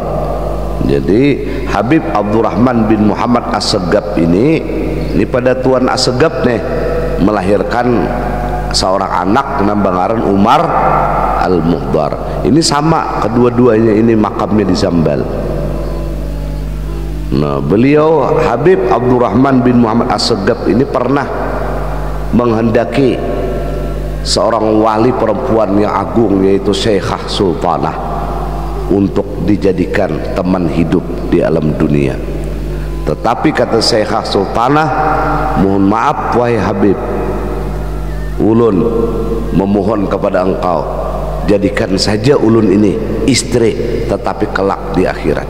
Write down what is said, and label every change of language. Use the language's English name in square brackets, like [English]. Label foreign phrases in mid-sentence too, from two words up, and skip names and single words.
[Indonesian] Jadi Habib Abdurrahman bin Muhammad As-Saggab ini pada Tuan As-Saggab nih melahirkan seorang anak nambangaran Umar Al-Muhdar. Ini sama kedua-duanya ini makamnya di Zambal. Nah, beliau Habib Abdurrahman bin Muhammad As-Saggab ini pernah menghendaki seorang wali perempuan yang agung yaitu Syekhah Sultanah untuk dijadikan teman hidup di alam dunia. Tetapi kata Syekhah Sultanah, mohon maaf wahai Habib, ulun memohon kepada engkau, jadikan saja ulun ini istri, tetapi kelak di akhirat.